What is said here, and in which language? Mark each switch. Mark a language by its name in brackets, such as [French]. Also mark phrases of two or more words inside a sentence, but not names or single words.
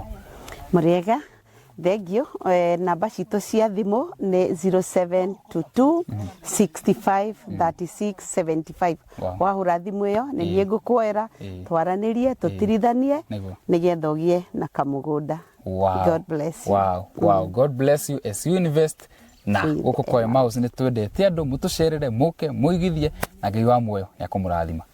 [Kikuyu] Muriega thengio namba citu cia thimu ni 0722 65 36 75. Wahura thimu iyo ni niĩ ngũkwĩra twaranirie tutirithanie nigetha ũgie na kamugunda. [English] God bless you. [Kikuyu] Wow. [English] God bless you as you invest [Kikuyu] na guko kwa Mouse ni twendete andu mutucerere muke muigithie na Ngai wa muoyo ya kumurathima.